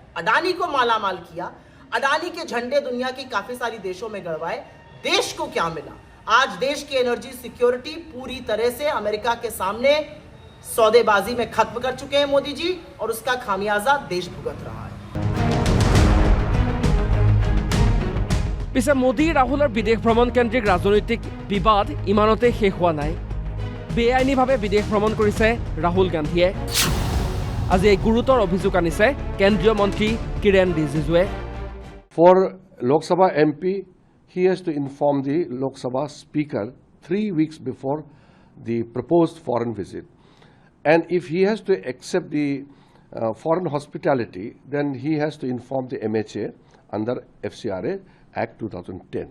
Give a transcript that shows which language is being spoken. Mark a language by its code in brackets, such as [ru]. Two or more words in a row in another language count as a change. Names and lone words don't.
[hi] अडानी को मालामाल किया, अडानी के झंडे दुनिया की काफी सारी देशों में गड़वाए, देश को क्या मिला? आज देश की [en] energy security [hi] पूरी तरह से अमेरिका के सामने सौदेबाजी में खत्म कर चुके हैं मोदी जी, और उसका खामियाजा देश भुगत रहा है। [as] পিছে মোদী ৰাহুলৰ বিদেশ ভ্ৰমণ কেন্দ্ৰিক ৰাজনৈতিক বিবাদ ইমানতে শেষ হোৱা নাই। বেআইনীভাৱে বিদেশ ভ্ৰমণ কৰিছে ৰাহুল গান্ধীয়ে। আজি এই গুৰুতৰ অভিযোগ আনিছে কেন্দ্ৰীয় মন্ত্ৰী কিৰেণ ৰিজিজুৱে। [en] For Lok Sabha MP, he has to inform the Lok Sabha Speaker 3 weeks before the proposed foreign visit. And if he has to accept the foreign hospitality, then he has to inform the MHA under FCRA Act 2010.